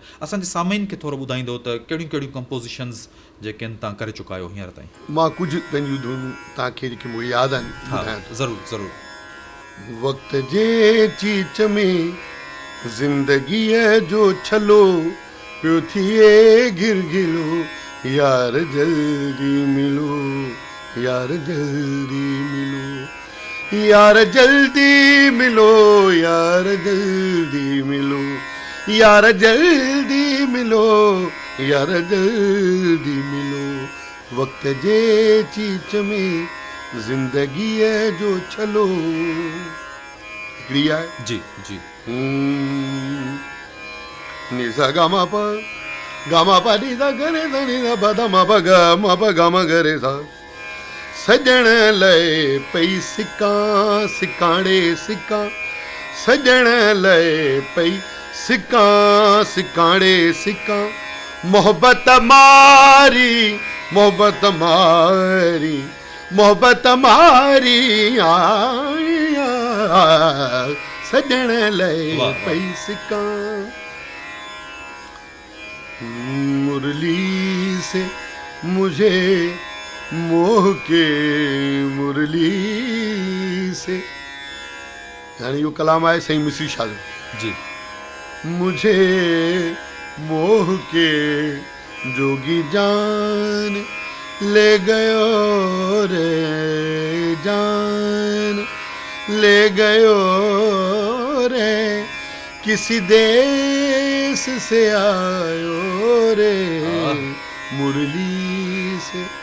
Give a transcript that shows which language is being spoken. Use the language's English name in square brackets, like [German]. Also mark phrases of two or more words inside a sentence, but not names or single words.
[Sindhi] असांजे सामीन खे थोरो ॿुधाईंदो त कहिड़ियूं कहिड़ियूं कंपोज़िशन्स जेके आहिनि तव्हां करे चुका आहियो हींअर ताईं। मां कुझु पंहिंजियूं धुनूं तव्हांखे जेके मूंखे यादि आहिनि हा ॿुधायां थो। ज़रूरु ज़रूरु। वक्त जे चीच में ज़िंदगीअ जो छलो पियो थिए गिरगिलो, यार जल्दी मिलो, यार जल्दी मिलो, यार जल्दी मिलो, यार जल्दी मिलो, यार जल्दी मिलो, यार जल्दी मिलो। वक्त जे चीच में ज़िंदगीअ जो छलो हिकिड़ी आहे। जी जी। नि सा गा मा पा नी सा ग रे सा नी सा पा धा मा पा गा मा ग रे सा। सजण लाइ पई सिकां सिकाणे सिकां, सजण लाइ पई सिकां सिकाणे सिकां, मोहब्बत मारी मोहब्बत मारी मोहब्बत मारी सजण लाइ पई सिकां। [Hindi] मुरली से मुझे मोह के मुरली से, [Sindhi] यानी यो कलाम आहे साईं मिस्री शाह जो। जी। [Hindi] मुझे मोह के जोगी जान ले गयो रे जान, ले गयो रे किसी देश से आयो रे मुरली से।